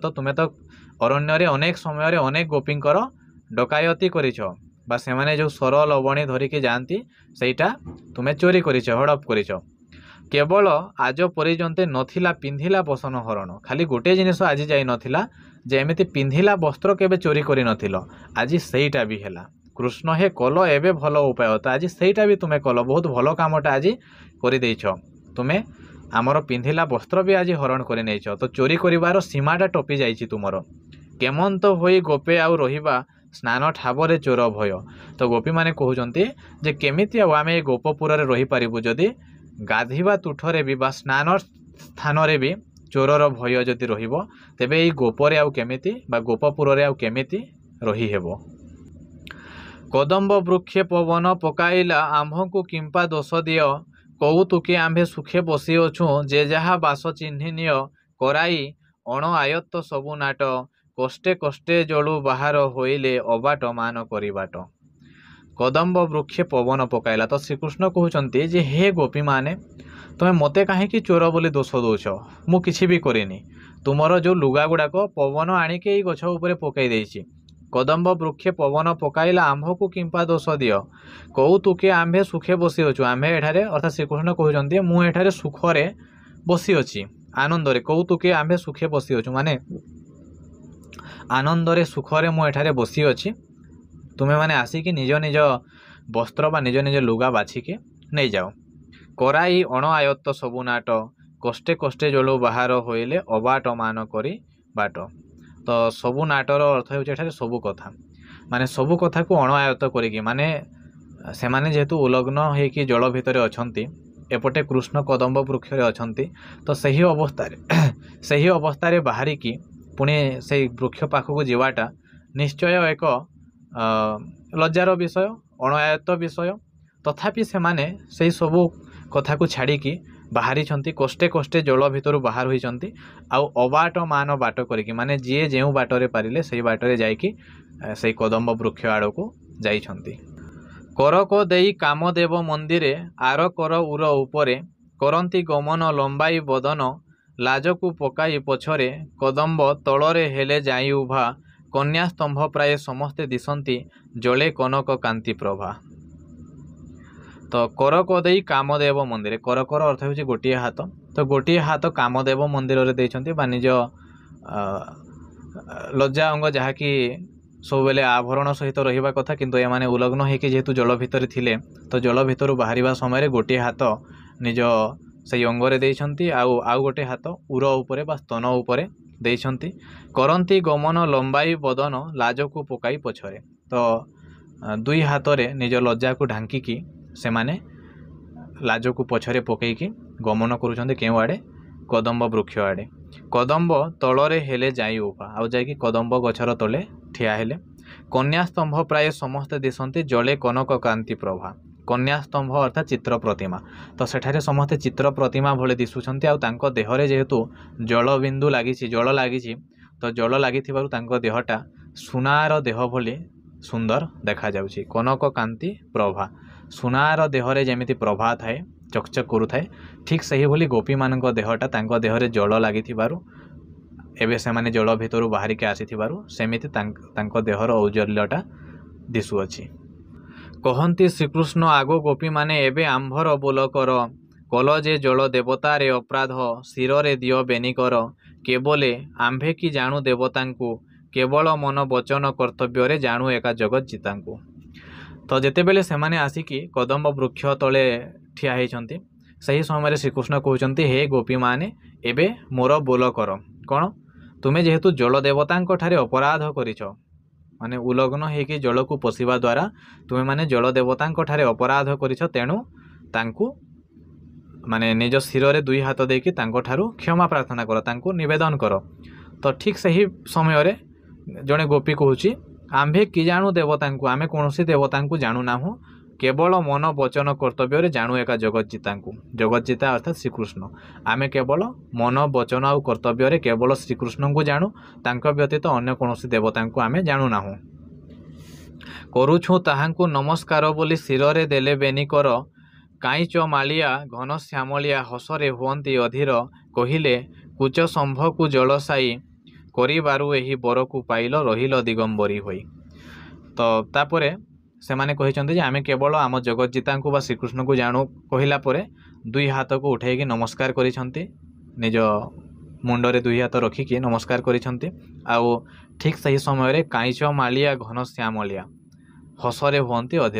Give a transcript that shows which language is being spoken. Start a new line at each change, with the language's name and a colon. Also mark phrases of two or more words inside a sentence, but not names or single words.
Odia: ତ ତୁମେ ତ ଅରଣ୍ୟ ରେ ଅନେକ ସମୟ ରେ ଅନେକ ଗୋପୀଙ୍କର ଡକାୟତି କରିଛ ବା ସେମାନେ ଯୋ ସରଳ ବଣି ଧରିକି ଯାଉଥିଲେ ସେଟା ତୁମେ ଚୋରି କରିଛ ହଡ଼ପ କରିଛ। କେବଳ ଆଜି ପର୍ଯ୍ୟନ୍ତ ନଥିଲା ପିନ୍ଧିଲା ବସନ ହରଣ ଖାଲି ଗୋଟେ ଜିନିଷ ଆଜି ଯାଇ ନଥିଲା ଯେ ଏମିତି ପିନ୍ଧିଲା ବସ୍ତ୍ର କେବେ ଚୋରି କରି ନଥିଲ ଆଜି ସେଇଟା ବି ହେଲା କୃଷ୍ଣ ହେ କଲ ଏବେ ଭଲ ଉପାୟ ତ ଆଜି ସେଇଟା ବି ତୁମେ କଲ ବହୁତ ଭଲ କାମଟା ଆଜି କରି ଦେଇଛ ତୁମେ ଆମର ପିନ୍ଧିଲା ବସ୍ତ୍ର ବି ଆଜି ହରଣ କରି ନେଇଛ ତ ଚୋରି କରିବାର ସୀମାଟା ଟପି ଯାଇଛି ତୁମର କେମନ୍ତ ହୋଇ ଗୋପେ ଆଉ ରହିବା ସ୍ନାନ ଠାବରେ ଚୋର ଭୟ ତ ଗୋପୀ ମାନେ କହୁଛନ୍ତି ଯେ କେମିତି ଆମେ ଗୋପପୁର ରେ ରହି ପାରିବୁ ଯଦି ଗାଧୋଇବା ତୁଠରେ ବି ବା ସ୍ନାନ ସ୍ଥାନ ରେ ବି ଚୋରର ଭୟ ଯଦି ରହିବ ତେବେ ଏଇ ଗୋପରେ ଆଉ କେମିତି ବା ଗୋପପୁର ରେ ଆଉ କେମିତି ରହି ହେବ। କଦମ୍ବ ବୃକ୍ଷେ ପବନ ପକାଇଲା ଆମ୍ଭଙ୍କୁ କିମ୍ପା ଦୋଷ ଦିଅ କୌତୁକେ ଆମ୍ଭେ ସୁଖେ ବସି ଅଛୁ ଯେ ଯାହା ବାସ ଚିହ୍ନି ନିଅ କରାଇ ଅଣ ଆୟତ୍ତ ସବୁ ନାଟ କଷ୍ଟେ କଷ୍ଟେ ଜଳୁ ବାହାର ହୋଇଲେ ଅବାଟ ମାନ କରିବାଟ। କଦମ୍ବ ବୃକ୍ଷେ ପବନ ପକାଇଲା ତ ଶ୍ରୀକୃଷ୍ଣ କହୁଛନ୍ତି ଯେ ହେ ଗୋପୀ ମାନେ ତୁମେ ମତେ କାହିଁକି ଚୋର ବୋଲି ଦୋଷ ଦେଉଛ ମୁଁ କିଛି ବି କରିନି ତୁମର ଯୋ ଲୁଗା ଗୁଡ଼ାକ ପବନ ଆଣିକି ଏଇ ଗଛ ଉପରେ ପକାଇ ଦେଇଛି କଦମ୍ବ ବୃକ୍ଷେ ପବନ ପକାଇଲା ଆମ୍ଭଙ୍କୁ କିମ୍ପା ଦୋଷ ଦିଅ କୌତୁକେ ଆମ୍ଭେ ସୁଖେ ବସି ଅଛୁ ଆମ୍ଭେ ଏଠାରେ ଅର୍ଥାତ ଶ୍ରୀକୃଷ୍ଣ କହୁଛନ୍ତି ମୁଁ ଏଠାରେ ସୁଖରେ ବସି ଅଛି ଆନନ୍ଦରେ କୌତୁକେ ଆମ୍ଭେ ସୁଖେ ବସି ଅଛୁ ମାନେ ଆନନ୍ଦରେ ସୁଖରେ ମୁଁ ଏଠାରେ ବସି ଅଛି ତୁମେ ମାନେ ଆସିକି ନିଜ ନିଜ ବସ୍ତ୍ର ବା ନିଜ ନିଜ ଲୁଗା ବାଛିକି ନହିଁ ଯାଅ କରାଇ ଅଣ ଆୟତ୍ତ ସବୁ ନାଟ କଷ୍ଟେ କଷ୍ଟେ ଜଳୁ ବାହାର ହୋଇଲେ ଅବାଟ ମାନ କରି ବାଟ ତ ସବୁ ନାଟର ଅର୍ଥ ହେଉଛି ସବୁ କଥା ମାନେ ସବୁ କଥା କୁ ଅଣ ଆୟତ୍ତ କରିକି ମାନେ ସେ ମାନେ ଯେହେତୁ ଉଲଗ୍ନ ହୋଇକି ଜଳ ଭିତର ଅଛନ୍ତି ଏପଟେ କୃଷ୍ଣ କଦମ୍ବ ବୃକ୍ଷ ରେ ଅଛନ୍ତି ତ ସେହି ଅବସ୍ଥା ରେ ବାହାରିକି ପୁଣି ସେ ବୃକ୍ଷ ପାଖକୁ ଯିବାଟା ନିଶ୍ଚୟ ଏକ ଲଜ୍ଜାର ବିଷୟ ଅଣଆୟତ୍ତ ବିଷୟ ତଥାପି ସେ ମାନେ ସେ ସବୁ କଥା କୁ ଛାଡ଼ିକି ବାହାରୁଛନ୍ତି କଷ୍ଟେ କଷ୍ଟେ ଜଳ ଭିତରୁ ବାହାର ହେଉଛନ୍ତି ଆଉ ଅବାଟ ମାନ ବାଟ କରିକି ମାନେ ଯେ ଯେଉଁ ବାଟରେ ପାରିଲେ ସେଇ ବାଟରେ ଯାଇକି ସେଇ କଦମ୍ବ ବୃକ୍ଷ ଆଡ଼ କୁ ଯାଉଛନ୍ତି। କରକ ଦେଇ କାମଦେବ ମନ୍ଦିରେ ଆର କର ଉର ଉପରେ କରନ୍ତି ଗମନ ଲମ୍ବାଇ ବଦନ ଲାଜକୁ ପକାଇ ପଛରେ କଦମ୍ବ ତଳରେ ହେଲେ ଯାଇ ଉଭା କନ୍ୟା ସ୍ତମ୍ଭ ପ୍ରାୟ ସମସ୍ତେ ଦିଶନ୍ତି ଜଳେ କନକ କାନ୍ତି ପ୍ରଭା। ତ କରକ ଦେଇ କାମଦେବ ମନ୍ଦିର କରକର ଅର୍ଥ ହେଉଛି ଗୋଟେ ହାତ ତ ଗୋଟେ ହାତ କାମଦେବ ମନ୍ଦିର ରେ ଦେଇଛନ୍ତି ବା ନିଜ ଲଜ୍ଜା ଅଙ୍ଗ ଯାହାକି ସବୁ ବେଳେ ଆଭରଣ ସହିତ ରହିବା କଥା କିନ୍ତୁ ଏମାନେ ଉଲଗ୍ନ ହୋଇକି ଯେହେତୁ ଜଳ ଭିତର ଥିଲେ ତ ଜଳ ଭିତରୁ ବାହାରିବା ସମୟ ଗୋଟେ ହାତ ନିଜ ସେ ଅଙ୍ଗରେ ଦେଇଛନ୍ତି ଆଉ ଗୋଟେ ହାତ ଉର ଉପରେ ବା ସ୍ତନ ଉପରେ ଦେଇଛନ୍ତି କରନ୍ତି ଗମନ ଲମ୍ବାଇ ବଦନ ଲାଜକୁ ପକାଇ ପଛରେ ତ ଦୁଇ ହାତ ରେ ନିଜ ଲଜ୍ଜା କୁ ଘୋଡ଼ାଇକି ସେ ମାନେ ଲାଜକୁ ପଛରେ ପକାଇକି ଗମନ କରୁଛନ୍ତି କେଉଁ ଆଡ଼େ କଦମ୍ବ ବୃକ୍ଷ ଆଡ଼େ କଦମ୍ବ ତଳରେ ହେଲେ ଯାଇ ଉଭା ଆଉ ଯାଇକି କଦମ୍ବ ଗଛର ତଳେ ଠିଆ ହେଲେ କନ୍ୟା ସ୍ତମ୍ଭ ପ୍ରାୟ ସମସ୍ତେ ଦିଶନ୍ତି ଜଳେ କନକ କାନ୍ତି ପ୍ରଭା କନ୍ୟା ସ୍ତମ୍ଭ ଅର୍ଥାତ ଚିତ୍ର ପ୍ରତିମା ତ ସେଠାରେ ସମସ୍ତେ ଚିତ୍ର ପ୍ରତିମା ଭଳି ଦିଶୁଛନ୍ତି ଆଉ ତାଙ୍କ ଦେହରେ ଯେହେତୁ ଜଳ ବିନ୍ଦୁ ଲାଗିଛି ଜଳ ଲାଗିଛି ତ ଜଳ ଲାଗିଥିବାରୁ ତାଙ୍କ ଦେହଟା ସୁନାର ଦେହ ଭଳି ସୁନ୍ଦର ଦେଖା ଯାଉଛି କନକ କାନ୍ତି ପ୍ରଭା ସୁନାର ଦେହରେ ଯେମିତି ପ୍ରଭା ଥାଏ ଚକଚକ କରୁଥାଏ ଠିକ ସେହି ଭଳି ଗୋପୀ ମାନଙ୍କ ଦେହଟା ତାଙ୍କ ଦେହରେ ଜଳ ଲାଗିଥିବାରୁ ଏବେ ସେ ମାନେ ଜଳ ଭିତରୁ ବାହାରି କି ଆସିଥିବାରୁ ସେମିତି ତାଙ୍କ ଦେହର ଔଜ୍ଜ୍ୱଲ୍ୟଟା ଦିଶୁଅଛି। କହନ୍ତି ଶ୍ରୀକୃଷ୍ଣ ଆଗୋ ଗୋପୀ ମାନେ ଏବେ ଆମ୍ଭର ବୋଲ କର କଲ ଯେ ଜଳ ଦେବତା ରେ ଅପରାଧ ଶିର ରେ ଦିଅ ବେନି କର କେବଳେ ଆମ୍ଭେ କି ଜାଣୁ ଦେବତାଙ୍କୁ କେବଳ ମନ ବଚନ କର୍ତ୍ତବ୍ୟ ରେ ଜାଣୁ ଏକା ଜଗତ ଜିତାଙ୍କୁ। ତ ଯେତେବେଳେ ସେମାନେ ଆସିକି କଦମ୍ବ ବୃକ୍ଷ ତଳେ ଠିଆ ହୋଇଛନ୍ତି ସେହି ସମୟ ଶ୍ରୀକୃଷ୍ଣ କହୁଛନ୍ତି ହେ ଗୋପୀ ମାନେ ଏବେ ମୋର ବୋଲ କର କୌନ ତୁମେ ଯେହେତୁ ଜଳ ଦେବତାଙ୍କ ଠାରେ ଅପରାଧ କରିଛ ମାନେ ଉଲଗ୍ନ ହୋଇକି ଜଳ କୁ ପଶିବା ଦ୍ୱାରା ତୁମେ ମାନେ ଜଳ ଦେବତାଙ୍କ ଠାରେ ଅପରାଧ କରିଛ ତେଣୁ ତାଙ୍କୁ ମାନେ ନିଜ ଶିର ରେ ଦୁଇ ହାତ ଦେଇକି ତାଙ୍କ ଠାରୁ କ୍ଷମା ପ୍ରାର୍ଥନା କର ତାଙ୍କୁ ନିବେଦନ କର। ତ ଠିକ ସେହି ସମୟ ରେ ଯେବେ ଗୋପୀ କହୁଛି ଆମ୍ଭେ କି ଜାଣୁ ଦେବତାଙ୍କୁ ଆମେ କୌଣସି ଦେବତାଙ୍କୁ ଜାଣୁ ନାହୁଁ କେବଳ ମନ ବଚନ କର୍ତ୍ତବ୍ୟ ରେ ଜାଣୁ ଏକା ଜଗତଜିତାଙ୍କୁ ଜଗତଜିତା ଅର୍ଥାତ ଶ୍ରୀକୃଷ୍ଣ ଆମେ କେବଳ ମନ ବଚନ ଆଉ କର୍ତ୍ତବ୍ୟ ରେ କେବଳ ଶ୍ରୀକୃଷ୍ଣ କୁ ଜାଣୁ ତାଙ୍କ ବ୍ୟତୀତ ଅନ୍ୟ କୌଣସି ଦେବତାଙ୍କୁ ଆମେ ଜାଣୁ ନାହୁଁ କରୁଛୁ ତାହାଙ୍କୁ ନମସ୍କାର ବୋଲି ଶିର ରେ ଦେଲେ ବେନି କର କାଇଁଚ ମାଳିଆ ଘନ ଶ୍ୟାମଳିଆ ହସରେ ହୁଅନ୍ତି ଅଧୀର କହିଲେ କୁଚ ସମ୍ଭ କୁ ଜଳଶାୟୀ କରିବାରୁ ଏହି ବର କୁ ପାଇଲ ରହିଲ ଦିଗମ୍ବରୀ ହୋଇ। ତ ତା'ପରେ ସେମାନେ କହିଛନ୍ତି ଯେ ଆମେ କେବଳ ଆମ ଜଗତଜିତାଙ୍କୁ ବା ଶ୍ରୀକୃଷ୍ଣଙ୍କୁ ଜାଣୁ କହିଲା ପରେ ଦୁଇ ହାତକୁ ଉଠେଇକି ନମସ୍କାର କରିଛନ୍ତି, ନିଜ ମୁଣ୍ଡରେ ଦୁଇ ହାତ ରଖିକି ନମସ୍କାର କରିଛନ୍ତି। ଆଉ ଠିକ୍ ସେହି ସମୟରେ କାଇଁଚ ମାଳିଆ ଘନ ଶ୍ୟାମଳିଆ ହସରେ ହୁଅନ୍ତି ଅଧୀର।